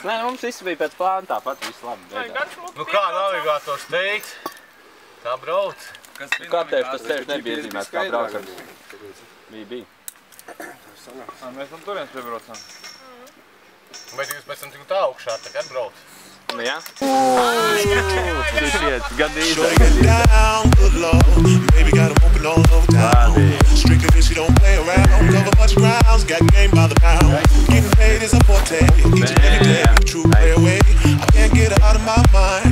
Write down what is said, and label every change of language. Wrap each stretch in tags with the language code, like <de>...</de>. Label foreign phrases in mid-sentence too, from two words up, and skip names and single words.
<lv>Nē, mums viss bija pēc plāna tāpat, viss labi. Nu kā navigators teikt? Tā brauc. Kā tev tas ceļš nebija iezīmēts, kā braucam? Bija. Mēs no turienes piebraucam. Bet jūs pēc tam tik tā augšā, tā kā brauc? Nu jā.</lv> <en>Baby got 'em open all over town. Strict and she don't play around. Cover much grounds, got game by the pound. Getting paid is a forte. Each and every day, true play away. I can't get her out of my mind.</en>